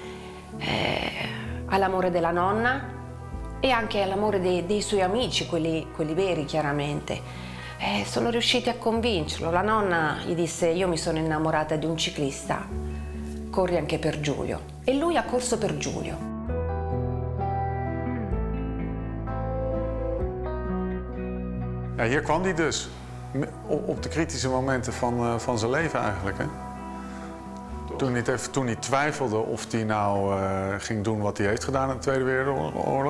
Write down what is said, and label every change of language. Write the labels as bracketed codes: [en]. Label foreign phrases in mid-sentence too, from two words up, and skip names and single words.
[it] All'amore della nonna e anche all'amore dei suoi amici, quelli veri chiaramente. Sono riusciti a convincerlo. La nonna gli disse: io mi sono innamorata di un ciclista, corri anche per Giulio. E lui ha corso per Giulio. [nl] Ja, hier kwam hij dus. Op de kritische momenten van zijn leven eigenlijk. Hè? Toen hij twijfelde of hij nou ging doen wat hij heeft gedaan in de Tweede Wereldoorlog.